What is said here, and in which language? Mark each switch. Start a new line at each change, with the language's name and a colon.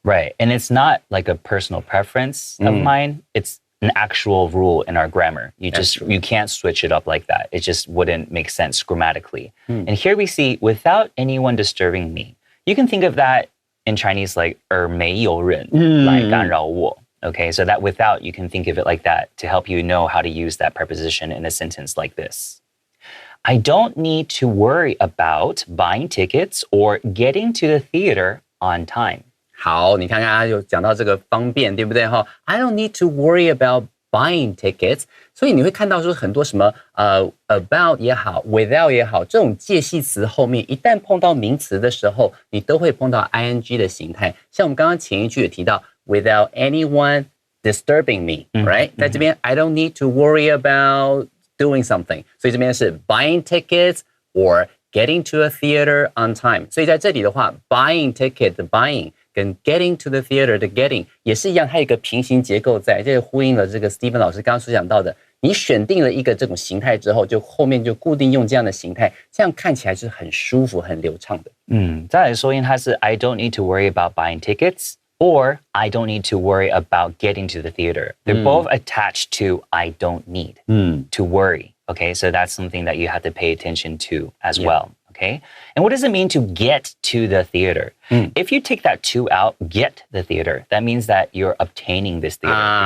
English: Right, and it's not like a personal preference of mine. It's an actual rule in our grammar. You can't switch it up like that. It just wouldn't make sense grammatically. And here we see without anyone disturbing me. You can think of that in Chinese like
Chinese: 而没有人来干扰我.
English: Okay, so that without, you can think of it like that to help you know how to use that preposition in a sentence like this. I don't need to worry about buying tickets or getting to the theater on time.
Chinese: 好，你看看他有讲到这个方便，对不对哈 ？
English: I don't need to worry about buying tickets，
Chinese: 所以你会看到说很多什么about 也好 ，without 也好，这种介系词后面一旦碰到名词的时候，你都会碰到 ing 的形态。像我们刚刚前一句也提到
English: without anyone disturbing me，
Chinese: right？在这边
English: I don't need to worry about doing something，
Chinese: 所以这边是
English: buying tickets or getting to a theater on time。
Chinese: 所以在这里的话 ，
English: buying ticket
Chinese: 的 buying。跟
English: getting to the theater
Chinese: 的 getting 也是一样，它有一个平行结构在，这呼应了这个 Stephen 老师刚刚所讲到的。你选定了一个这种形态之后，就后面就固定用这样的形态，这样看起来是很舒服、很流畅的。再来说音它是
English: I don't need to worry about buying tickets or I don't need to worry about getting to the theater. They're both attached to I don't need to worry. Okay, so that's something that you have to pay attention to as well. Okay, and what does it mean to get to the theater? If you take that to out, get the theater, that means that you're obtaining this theater.